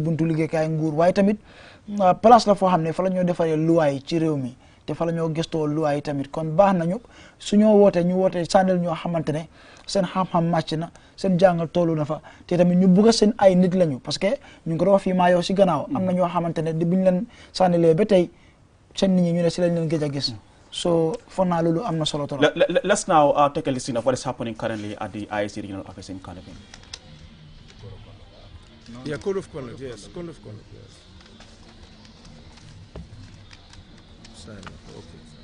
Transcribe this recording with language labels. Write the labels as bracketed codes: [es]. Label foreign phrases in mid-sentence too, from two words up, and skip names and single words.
[wo] buntu liggéeykaay nguur waaye tamit place la foo xam ne fa la ñoo defaree luwaay ci réew mi te fa la ñoo gëstoo luwaay tamit kon baax nañu su ñoo wootee ñu wootee sànnil ñoo xamante ne seen xam-xam màcc na seen jàngal toolu na fa te tamit ñu bugg a seen ay nit lañu [fr] parce que [wo] ñu ngi ko wax fii maa yow si gannaaw am na ñoo xamante ne buñ leen sànnilee ba tey seen nit ñi ñu ne si lañ leen gëj a gis so foog naa loolu am na solo trop. [en] Let's now take a listen of what is happening currently at the IEC regional office in Kanifing. Yeah, code of conduct, yes, code of conduct, yes. Sign, okay.